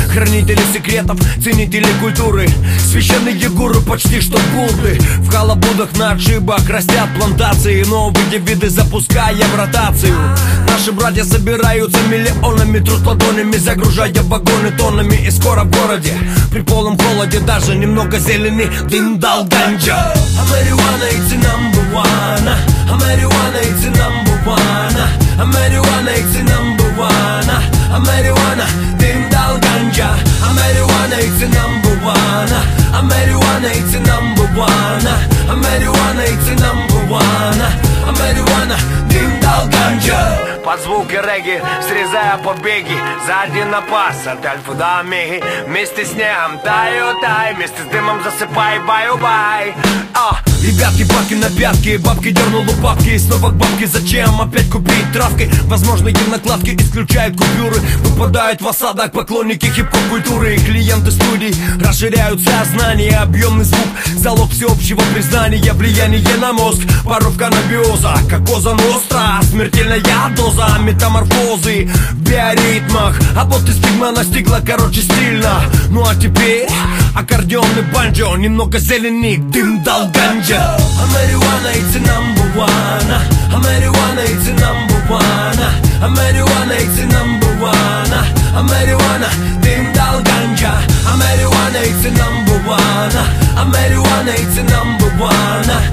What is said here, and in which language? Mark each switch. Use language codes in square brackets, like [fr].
[ru] Хранители секретов, ценители культуры, священные гуру, почти что культы. В халабудах на отшибах растят плантации, новые виды запуская в ротацию. Наши братья собираются миллионами, труд ладонями, загружая вагоны тоннами. И скоро в городе при полном холоде даже немного зелени дым дал ганджа. А марихуана [en] it's number one. А марихуана it's number one. [ru] А марихуана [en] it's number one. [ru] А марихуана дым дал ганджа. А марихуана [en] it's number one. А марихуана it's number one. [ru] А марихуана [en] it's number one. [ru] А марихуана дым дал ганджа. Под звуки регги, срезая побеги, сзади на пас от альфа до омеги. Вместе с снегом таю-тай, вместе с дымом засыпай, баю-бай. Ребятки, бабки на пятки, бабки дернуло бабки, снова к бабке, зачем опять купить травки? Возможно, и накладки исключают купюры, выпадают в осадок поклонники хип-хоп культуры. Клиенты студий расширяют сознание, объемный звук, залог всеобщего признания, влияние на мозг, воровка на биоза, кокоза ностра, смертельная доза, метаморфозы в биоритмах, а вот и стигма настигла, короче, стильно. Ну а теперь аккордеон и банджо, немного зелени, дым дал ганджо. [en] A marijuana it's number one. A marijuana it's number one. A marijuana it's number one. A marijuana [ru] dim dal ganja. [en] A marijuana it's number one. A marijuana it's number one.